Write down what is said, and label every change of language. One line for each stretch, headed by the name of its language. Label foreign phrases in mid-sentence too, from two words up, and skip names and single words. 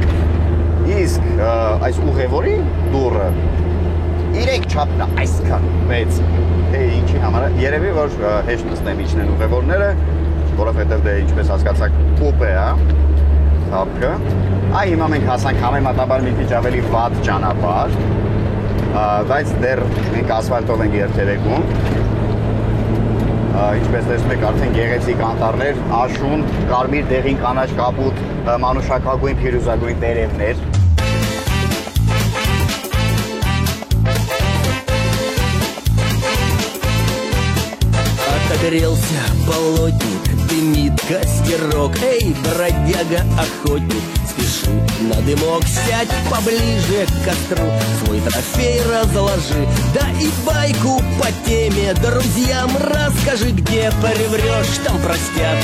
Armenian: Իսկ այս ուղևորի դուռը 3 չափն է այսքան մեծ, թե ինչի համար է, երևի որ հեշտ նստեն իջնեն ուղևորները, որովհետև դե ինչպես հասկացաք կուպե է, թափքը։ Հիմա մենք հասանք համեմատաբար մի քիչ ավելի վատ ճանապարհ, բայց դեռ մենք ասֆալտով ենք երթևեկում։ Ինչպես տեսնում եք, արդեն գեղեցիկ անտառներ, աշուն, կարմիր դեղին կանաչ կապուտ, մանուշակագույն, փիրուզագույն տերևներ։
Russian: Отогрелся болотник, дымит костерок. Эй, бродяга-охотник, спеши на дымок, сядь поближе к костру, свой трофей разложи, да и байку по теме друзьям расскажи, где приврешь, там простят.